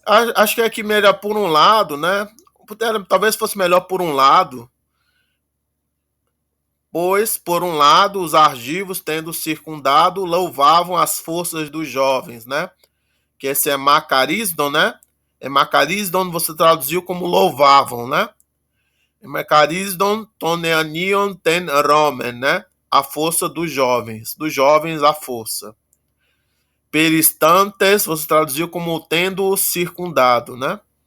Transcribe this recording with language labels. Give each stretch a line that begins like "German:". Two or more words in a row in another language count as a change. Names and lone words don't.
Portuguese: Acho que é que melhor por um lado, né? Talvez fosse melhor por um lado. Pois, por um lado, os argivos, tendo circundado, louvavam as forças dos jovens, né? Que esse é Macarisdon, né? Emacarisdon você traduziu como louvavam, né?
Greek: ἐμακάριζον τῶν νεανιῶν τὴν ῥώμην,
Portuguese: né? A força dos jovens a força. Peristantes você traduziu como tendo circundado, né?